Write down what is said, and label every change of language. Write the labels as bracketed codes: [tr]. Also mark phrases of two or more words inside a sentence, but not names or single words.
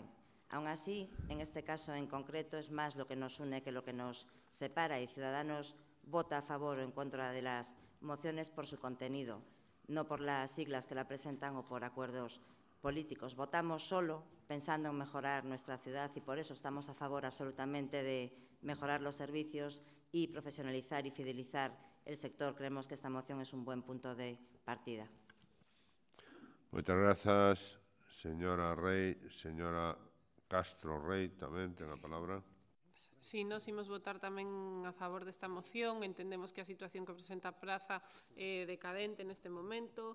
[es] Aún así, en este caso en concreto es más lo que nos une que lo que nos separa y Ciudadanos vota a favor o en contra de las mociones por su contenido, no por las siglas que la presentan o por acuerdos políticos. Votamos solo pensando en mejorar nuestra ciudad y por eso estamos a favor absolutamente de mejorar los servicios y profesionalizar y fidelizar el sector. Creemos que esta moción es un buen punto de partida. [gl] Moitas grazas, señora Rei. Señora Castro Rei tamén ten a palabra. Si, nos imos votar tamén a favor desta moción. Entendemos que a situación que presenta a praza é decadente neste momento.